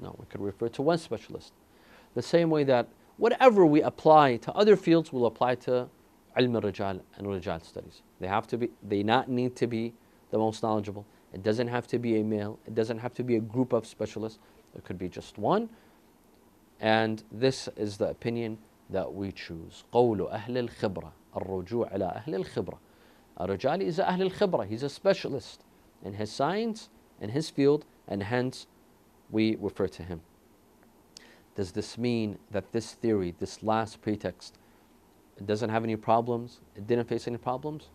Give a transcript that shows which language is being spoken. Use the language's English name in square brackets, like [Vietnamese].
[English] No, we could refer to one specialist. The same way that whatever we apply to other fields will apply to ilm al-rijal and rijal studies. They not need to be the most knowledgeable. It doesn't have to be a male. It doesn't have to be a group of specialists. It could be just one. And this is the opinion that we choose. [Arabic] قول أهل الخبرة الرجوع إلى أهل الخبرة. [English] Rijali is [Arabic] أهل الخبرة. [English] He's a specialist in his science, in his field, and hence we refer to him. Does this mean that this theory, this last pretext, it doesn't have any problems? It didn't face any problems?